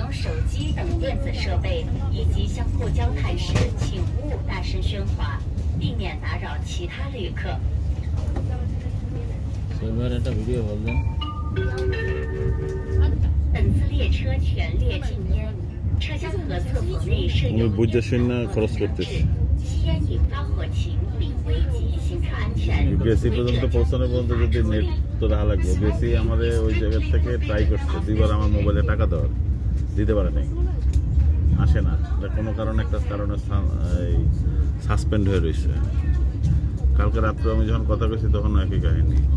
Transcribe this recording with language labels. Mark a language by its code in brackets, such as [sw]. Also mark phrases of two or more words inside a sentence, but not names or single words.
[zh] 手机等电子设备，以及相互交谈时，请勿大声喧哗，避免打扰其他旅客。本次列车全列禁烟，车厢和厕所内设有烟草产品，吸烟引发火情并危及行车安全。 [bn] গেছি পর্যন্ত পৌঁছানো পর্যন্ত যদি নেট তো রাখা লাগবে। গেছি আমাদের ওই জায়গা থেকে ট্রাই করছে দুইবার আমার মোবাইলে টাকা দেওয়ার, দিতে পারে নাই, আসে না। কোনো কারণে একটা কারণে সাসপেন্ড হয়ে রয়েছে। কালকে রাত্রে আমি যখন কথা কইছি তখন একই কাহিনী।